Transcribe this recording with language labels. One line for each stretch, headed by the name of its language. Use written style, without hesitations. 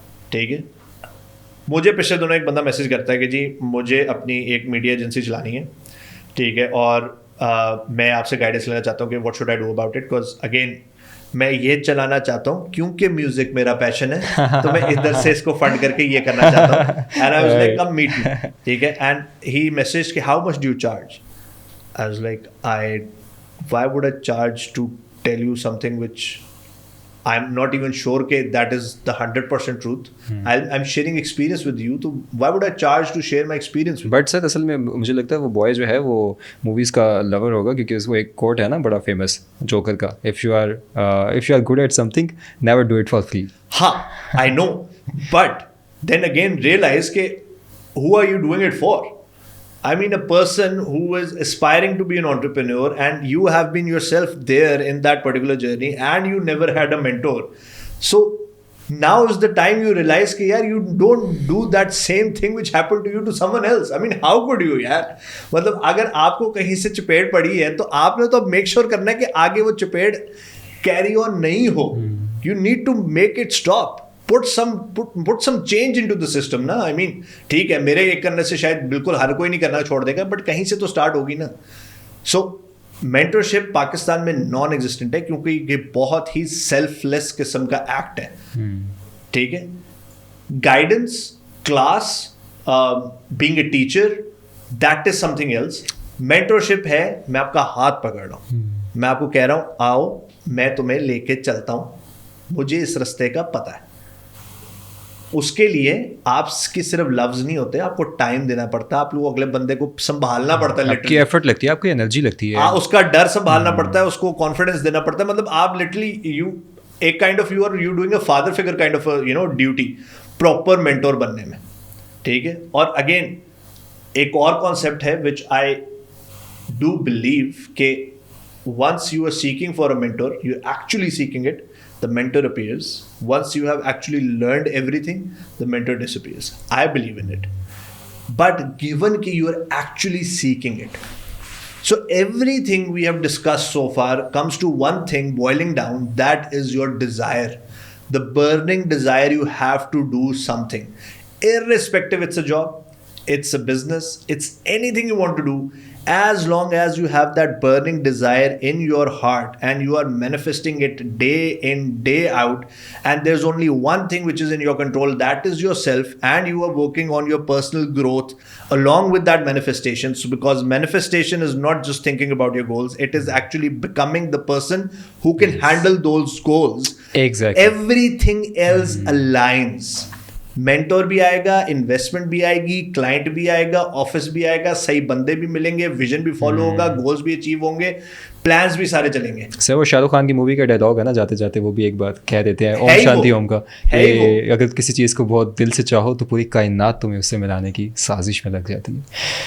Urdu: ٹھیک ہے, مجھے پچھلے دنوں ایک بندہ میسج کرتا ہے کہ جی مجھے اپنی ایک میڈیا ایجنسی چلانی ہے, ٹھیک ہے, اور میں آپ سے گائیڈنس لینا چاہتا ہوں کہ
English: what should I do about it,
Urdu: because again میں یہ چلانا چاہتا ہوں کیونکہ میوزک میرا پیشن ہے, تو میں ادھر سے اس کو فنڈ کر کے یہ کرنا چاہتا ہوں.
English: and I was like come meet me,
Urdu: ٹھیک ہے,
English: And he message کہ how much do you charge. I was like why would I charge to tell you something which I am not even sure کہ that is the 100% truth. I'm sharing experience with you, تو why would I charge to share my experience with you?
Urdu: But sir اصل میں مجھے لگتا ہے وہ boy جو ہے وہ موویز کا لور ہوگا, کیونکہ اس کو ایک کوٹ ہے نا بڑا فیمس جوکر کا,
English: if you are good at something never do it for free. ہاں I know, but then again realize کہ who are you doing it for? I mean, a person who is aspiring to be an entrepreneur and you have been yourself there in that particular journey and you never had a mentor. So now is the time you realize that yaar, you don't do that same thing which happened to you to someone else. I mean, how could you yaar?
Urdu: مطلب اگر آپ کو کہیں سے چپیٹ پڑی ہے تو آپ نے تو
English: make sure
Urdu: کرنا ہے کہ آگے وہ چپیٹ کیری آن نہیں ہو.
English: You need to make it stop. Put some change into the system نا. I mean,
Urdu: ٹھیک ہے, میرے ایک کرنے سے شاید بالکل ہر کوئی نہیں کرنا چھوڑ دے گا, بٹ کہیں سے تو اسٹارٹ ہوگی نا. سو مینٹرشپ پاکستان میں نان ایگزسٹنٹ ہے, کیونکہ یہ بہت ہی سیلف لیس قسم کا ایکٹ ہے. ٹھیک ہے,
English: Guidance, class, being a teacher, that is something else.
Urdu: Mentorship ہے میں آپ کا ہاتھ پکڑ رہا ہوں, میں آپ کو کہہ رہا ہوں آؤ میں تمہیں لے کے چلتا ہوں, مجھے اس رستے کا پتہ ہے. اس کے لیے آپ کی صرف لفظ نہیں ہوتے, آپ کو ٹائم دینا پڑتا ہے, آپ لوگ اگلے بندے کو سنبھالنا پڑتا ہے, آپ کی ایفرٹ لگتی ہے, آپ کی انرجی لگتی ہے, اس کا ڈر سنبھالنا پڑتا ہے, اس کو کانفیڈنس دینا پڑتا ہے. مطلب آپ لٹرلی ایک kind of
English: you are doing a father figure kind of duty
Urdu: proper mentor بننے میں. ٹھیک ہے, اور اگین ایک اور کانسیپٹ ہے
English: Which I do believe کہ once you are seeking for a mentor, you're actually seeking it, the mentor appears. Once you have actually learned everything, the mentor disappears. I believe in it. But given that you are actually seeking it, so everything we have discussed so far comes to one thing boiling down, that is your desire. The burning desire you have to do something. Irrespective it's a job, it's a business, it's anything you want to do. As long as you have that burning desire in your heart and you are manifesting it day in, day out, and there's only one thing which is in your control, that is yourself, and you are working on your personal growth along with that manifestation. So because manifestation is not just thinking about your goals, it is actually becoming the person who can handle those goals. Exactly. Everything else aligns.
Urdu: Mentor بھی آئے گا, investment بھی آئے گی, client بھی آئے گا, office بھی آئے گا, صحیح بندے بھی ملیں گے, ویژن بھی فالو ہوگا, گولز بھی اچیو ہوں گے, پلانس بھی سارے چلیں گے. سر وہ شاہ رخ خان کی مووی کا ڈائلاگ ہے نا, جاتے جاتے وہ بھی ایک بات کہہ دیتے ہیں, اوم شانتی اوم کا, کہ اگر کسی چیز کو بہت دل سے چاہو تو پوری کائنات تمہیں اس سے ملانے کی سازش میں لگ جاتی ہے.